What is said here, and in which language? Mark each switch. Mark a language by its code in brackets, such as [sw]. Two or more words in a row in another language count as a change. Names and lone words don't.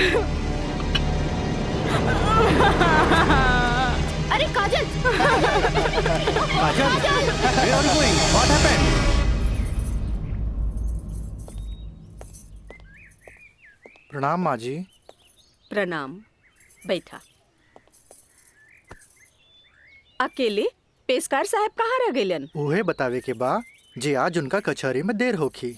[bho] अरे काजल, काजल, [en] where are you going? What happened? [bho] प्रणाम माँ जी। प्रणाम, बैठा। अकेले पेशकार साहब कहाँ रह गइलन? उहे बतावे के बा जे आज उनका कचहरी में देर होखी।